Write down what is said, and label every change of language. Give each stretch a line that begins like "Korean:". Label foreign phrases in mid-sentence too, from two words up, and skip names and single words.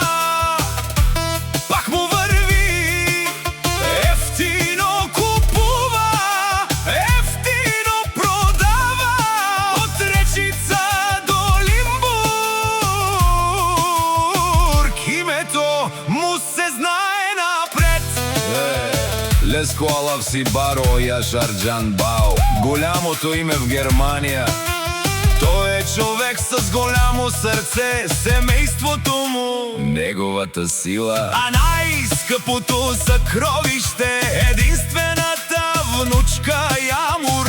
Bulgarian: Пак му върви, ефтино купува, ефтино продава. От Речица до Лимбург, името му се знае напред.
Romany: Леско алав си баро Яшар Джанбао,
Bulgarian: голямото име в Германия. Той е човек с голямо сърце, семейството му неговата сила. А най-скъпото съкровище, единствената внучка Ямур.